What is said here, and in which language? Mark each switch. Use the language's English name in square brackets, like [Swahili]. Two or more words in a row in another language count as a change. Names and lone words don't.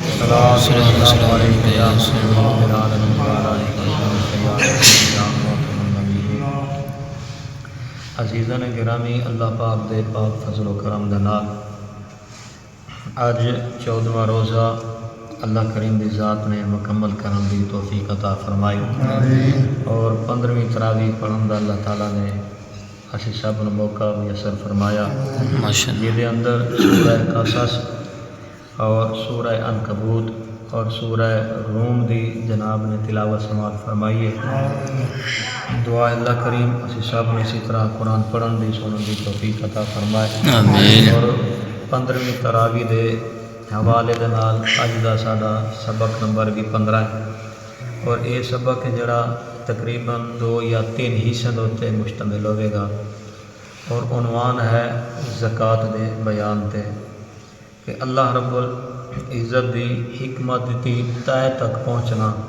[Arabic] والسلام علیکم یا سید العالمین [Punjabi] وعلی عزیزان گرامی، اللہ پاک دے پاک فضل و کرم دے نال اج 14واں روزہ اللہ کریم دی ذات نے مکمل کرن دی توفیق عطا فرمائی اور 15ویں تراویح پڑھن دا اللہ تعالیٰ نے اسی سب نو موقع میسر فرمایا، جہدے اندر سورہ قصص اور سورہ عنکبوت اور سورہ روم دی جناب نے تلاوت سماعت فرمائی ہے۔ دعا اللہ کریم اسی سب نے اسی طرح قرآن پڑھن دی سنن دی توفیق عطا فرمائے آمین۔ اور 15ویں تراویح دے حوالے دے نال اج دا ساڈا سبق نمبر بھی 15 ہے اور یہ سبق جڑا تقریباً 2 یا 3 حصے دے مشتمل ہوئے گا اور عنوان ہے زکوٰۃ دے بیان تے کہ [Arabic] اللہ رب العزت [Punjabi] دی حکمت دی تہہ تک پہنچنا